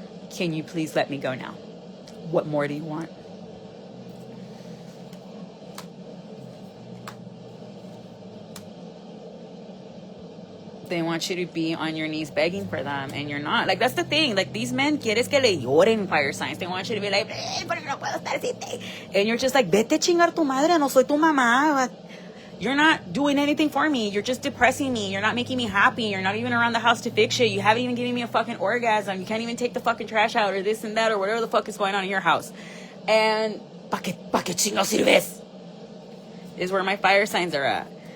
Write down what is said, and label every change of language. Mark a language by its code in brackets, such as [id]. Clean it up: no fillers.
[en] Can you please let me go now? What more do you want? They want you to be on your knees begging for them, and you're not. Like, that's the thing. Like, these men [es] quieres que le lloren, [en] fire signs. They want you to be like, [es] pero no puedo estar así. [en] And you're just like, [es] vete chingar tu madre, no soy tu mamá. [en] You're not doing anything for me. You're just depressing me. You're not making me happy. You're not even around the house to fix shit. You haven't even given me a fucking orgasm. You can't even take the fucking trash out or this and that or whatever the fuck is going on in your house. And [es] pa que chingo sirves [en] is where my fire signs are at.